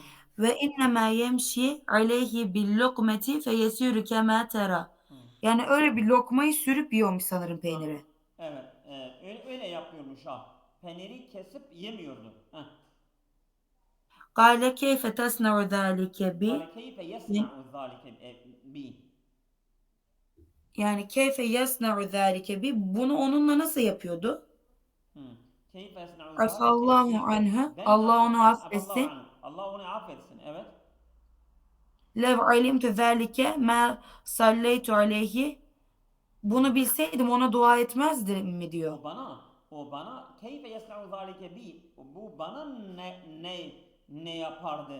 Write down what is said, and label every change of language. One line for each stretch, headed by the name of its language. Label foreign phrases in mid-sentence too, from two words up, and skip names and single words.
Arabic: وإنما يمشي عليه باللقمة فييسره كما ترى. Hı.
Turkish: Yani öyle bir lokmayı sürüp yiyormuş sanırım Ha. peyniri. Evet. Öyle yapıyormuş ha. Peyniri kesip yemiyordu. Heh.
Arabic: قال كيف تصنع ذلك قال bi. كيف يصنع ذلك بي. Yani كيف يصنع ذلك بي.
Turkish: Bunu onunla nasıl yapıyordu? Hı.
Arabic: كيف يصنع ذلك Afallahu bi. anhu.
Turkish: Ben Allah nasıl onu
Arabic: afallahu
Turkish: affetsin. anhu. Allah onu affetsin. Evet.
Arabic: لو علمت ذلك ما صليت عليه.
Turkish: Bunu bilseydim ona dua etmezdim mi diyor. O bana
Arabic: كيف يصنع ذلك بي.
Turkish: Bu bana ne yapardı?